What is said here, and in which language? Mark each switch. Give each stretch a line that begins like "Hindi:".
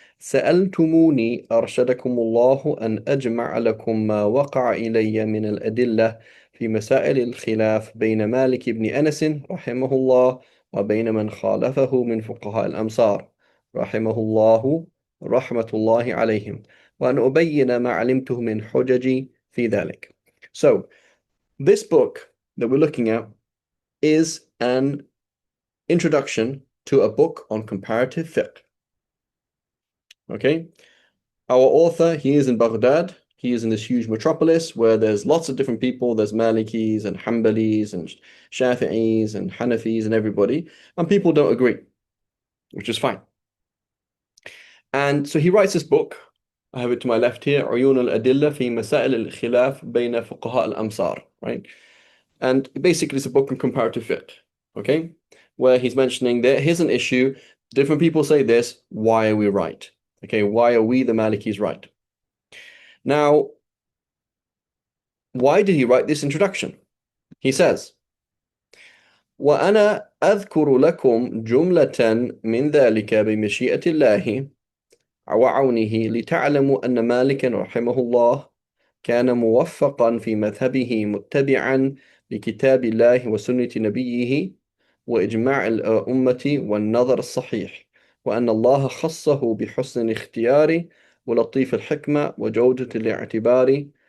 Arabic: سألتموني أرشدكم الله أن أجمع لكم ما وقع إلي من الأدلة في مسائل الخلاف بين مالك بن أنس رحمه الله وبين من خالفه من فقهاء الأمصار رحمه الله رحمة الله عليهم وأن أبين ما علمته من حججي في ذلك.
English: So this book that we're looking at is an introduction to a book on comparative fiqh. Okay, our author, he is in Baghdad. He is in this huge metropolis where there's lots of different people. There's Malikis and Hanbalis and Shafi'is and Hanafis and everybody, and people don't agree, which is fine. And so he writes this book. I have it to my left here, عيون الأدلة في مسائل الخلاف بين فقهاء الأمصار, right? And basically it's a book on comparative fiqh, okay? Where he's mentioning that here's an issue, different people say this, why are we right? Okay, why are we the Malikis right? Now, why did he write this introduction? He says,
Arabic: وأنا أذكر لكم جملة من ذلك بمشيئة الله وعونه لتعلموا أن مالكا رحمه الله كان موفقا في مذهبه متبعا لكتاب الله وسنة نبيه وإجماع الأمة والنظر الصحيح، وأن الله خصه بحسن الاختيار ولطيف الحكمة وجودة الاعتبار.